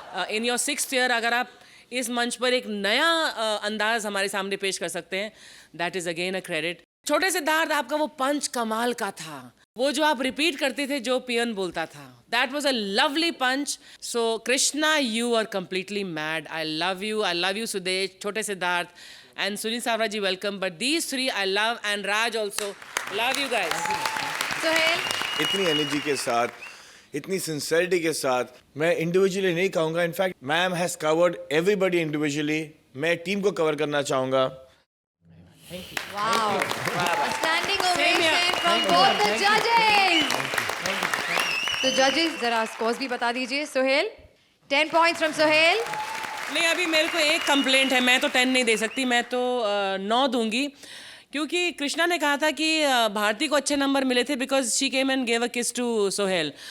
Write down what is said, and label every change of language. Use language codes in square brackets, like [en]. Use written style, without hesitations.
[en] in your 6th year [hi] अगर आप इस मंच पर एक नया अंदाज हमारे सामने पेश कर सकते हैं, [en] That is again a credit. [hi] छोटे सिद्धार्थ, आपका वो पंच कमाल का था, वो जो आप रिपीट करते थे जो पियन बोलता था, [en] That was a lovely punch. So Krishna, you are completely mad. I love you Sudesh, छोटे Siddharth, and Sunil Savra ji, welcome. But these 3 I love, and Raj also. Love you guys. [hi] Sohail, इतनी एनर्जी के साथ इतनी सिंसेरिटी के साथ, मैं इंडिविजुअली नहीं कहूँगा, [en] in fact ma'am has covered everybody individually, [hi] मैं टीम को कवर करना चाहूँगा। [en] Wow. A standing ovation from both the judges. [hi] तो जजेस जरा स्कोर्स भी बता दीजिए। Suhail, [en] 10 points from Suhail. [hi] नहीं, अभी मेरे को एक कंप्लेंट है, मैं तो 10 नहीं दे सकती, मैं तो 9 दूंगी, क्योंकि कृष्णा ने कहा था कि भारती को अच्छे नंबर मिले थे [en] Because she came and gave a kiss to Sohail.